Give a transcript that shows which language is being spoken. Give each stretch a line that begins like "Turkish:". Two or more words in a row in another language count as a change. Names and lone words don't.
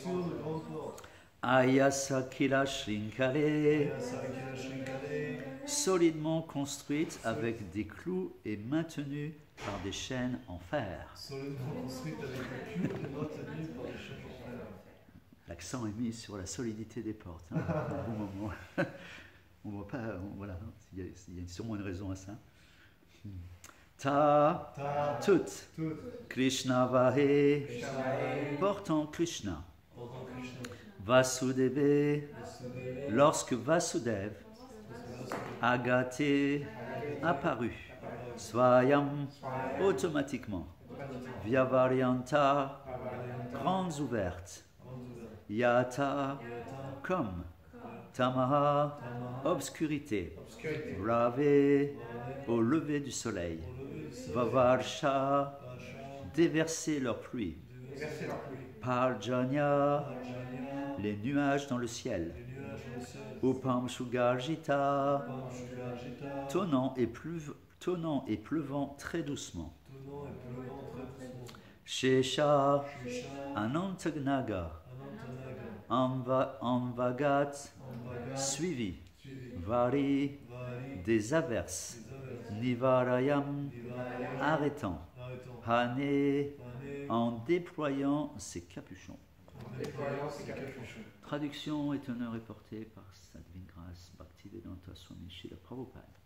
Sanskrit: अयसकिल शृङ्खरे,
French: solidement construite avec des clous et maintenue par des chaînes en fer. L'accent est mis sur la solidité des portes. Au bon moment. On voit pas, voilà, il y a sûrement une raison à ça. Ta, toute.
Sanskrit: कृष्ण वाहे,
French: portant Krishna. Vasudeva, lorsque Vasudeva, Agate, apparu. Svayam, automatiquement. Vyavaryanta, grandes ouvertes. Yata, comme. Tamaha, obscurité. Rave, au lever du soleil. Vavarsha, déverser leur pluie. Parjanya, les nuages dans le ciel.
Sanskrit: उपं सुगर्जित,
French: tonnant et pleuvant très doucement.
Sanskrit: शेष, अनन्तग्नग, अम्वगत्, suivi.
French: Vari, des averses. Nivarayam, arrêtant. Hane, en déployant ses capuchons. Traduction étonneur et portée par sa divine grâce Bhaktivedanta Swami Srila Prabhupada.